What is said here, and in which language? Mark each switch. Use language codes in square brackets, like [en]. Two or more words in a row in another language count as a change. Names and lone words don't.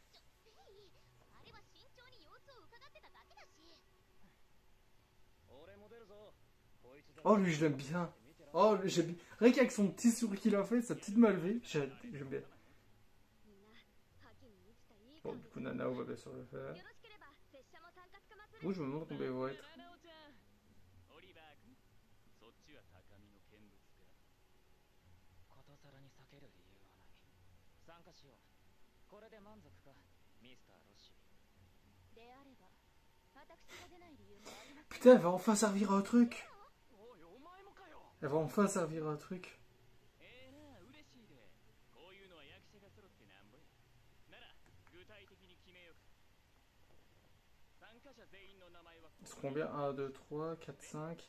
[fr] Oh, lui, je l'aime bien. Oh, j'aime bien. Rien qu'avec son petit sourire qu'il a fait, sa petite malvée, j'aime bien. Bon, du coup, Nanao va bien sûr le faire. Oui, je me demande combien il va être. [ja] ことさらに避ける理由はない参加しようこれで満足かミスターロッシーであれば私が出ない理由もあります [fr] Putain, elle va enfin servir à un truc. Elle va enfin servir à un truc. C'est combien? 1, 2, 3, 4, 5.